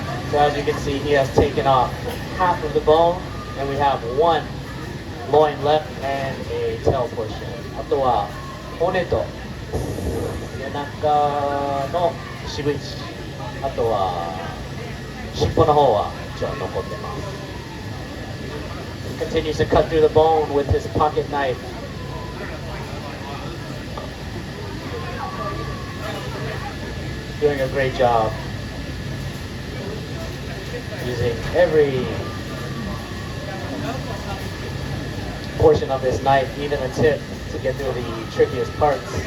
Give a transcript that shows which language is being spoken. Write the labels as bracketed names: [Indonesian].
[English] So as you can see, he has taken off half of the bone, and we have one loin left and a tail portion. [Japanese] あとは骨と背中の渋い血、あとは尻尾の方は一応残ってます。 [English] He continues to cut through the bone with his pocket knife. Doing a great job. Using every portion of this knife, even the tip, to get through the trickiest parts.